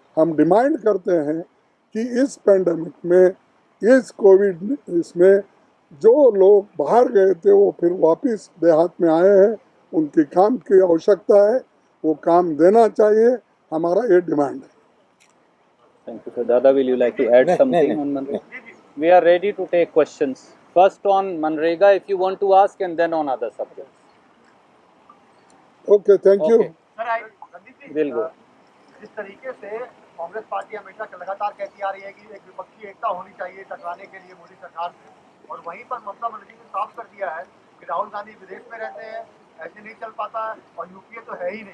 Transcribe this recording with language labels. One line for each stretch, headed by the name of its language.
Hindi: हम डिमांड करते हैं कि इस पेंडेमिक में, इस कोविड इसमें जो लोग बाहर गए थे वो फिर वापस देहात में आए हैं, उनकी काम की आवश्यकता है, वो काम देना चाहिए, हमारा ये डिमांड है।
English: Thank you, sir. Dada, will you like to add something on Manrega? We are ready to take questions. First on Manrega, if you want to ask, and then on other subjects. Okay, thank you. Okay. We'll go.
Hindi: जिस तरीके से Congress party हमेशा लगातार कहती आ रही है कि एक विपक्षी एकता होनी चाहिए टकराने के लिए मोदी सरकार से, और वहीं पर ममता बनर्जी ने साफ कर दिया है कि राहुल गांधी विदेश में रहते हैं, ऐसे नहीं चल पाता है, और यूपीए तो है ही नहीं।